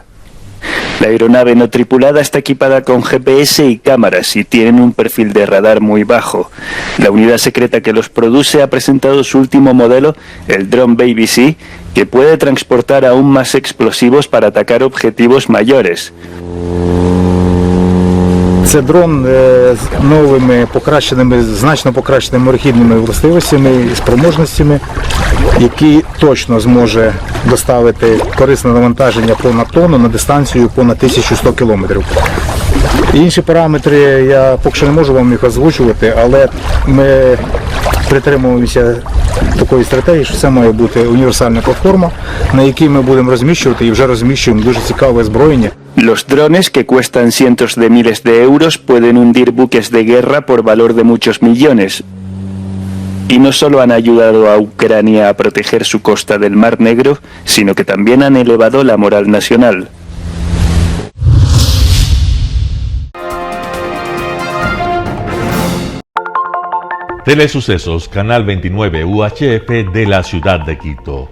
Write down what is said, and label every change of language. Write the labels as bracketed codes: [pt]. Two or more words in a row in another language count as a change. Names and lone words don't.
[es] La aeronave no tripulada está equipada con GPS y cámaras y tienen un perfil de radar muy bajo. La unidad secreta que los produce ha presentado su último modelo, el Drone Baby C, que puede transportar aún más explosivos para atacar objetivos mayores. [uk] Це дрон з новими значно покращеними рухідними властивостями і спроможностями, який точно зможе доставити корисне навантаження понад тонну на дистанцію понад 1100 кілометрів. Інші параметри я поки що не можу вам їх озвучувати, але ми притримуємося такої стратегії, що це має бути універсальна платформа, на якій ми будемо розміщувати і вже розміщуємо дуже цікаве озброєння. [es] Los drones, que cuestan cientos de miles de euros, pueden hundir buques de guerra por valor de muchos millones. Y no solo han ayudado a Ucrania a proteger su costa del Mar Negro, sino que también han elevado la moral nacional. Telesucesos, Canal 29 UHF de la ciudad de Quito.